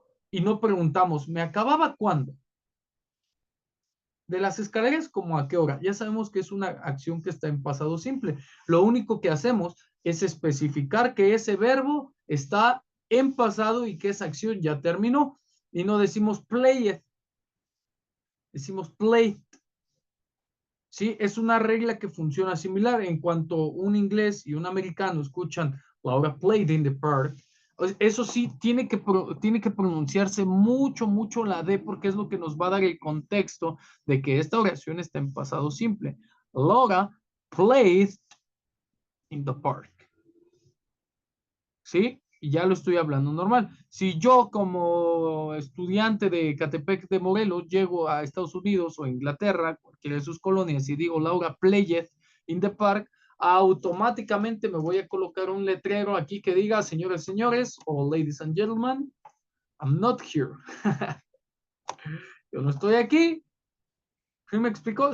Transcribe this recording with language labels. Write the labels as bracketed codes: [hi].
[es] Y no preguntamos, ¿me acababa cuándo? De las escaleras, ¿como a qué hora? Ya sabemos que es una acción que está en pasado simple. Lo único que hacemos es especificar que ese verbo está en pasado y que esa acción ya terminó. Y no decimos played, decimos played. Sí, es una regla que funciona similar. En cuanto un inglés y un americano escuchan [en] Laura played in the park, [es] eso sí, tiene que pronunciarse mucho, mucho la D porque es lo que nos va a dar el contexto de que esta oración está en pasado simple. [en] Laura played in the park. [es] ¿Sí? Y ya lo estoy hablando normal. Si yo como estudiante de Catepec de Morelos llego a Estados Unidos o Inglaterra, cualquiera de sus colonias, y digo [en] Laura played in the park, [es] automáticamente me voy a colocar un letrero aquí que diga, señores, señores, o [en] ladies and gentlemen, I'm not here. [es] Yo no estoy aquí. ¿Sí me explicó?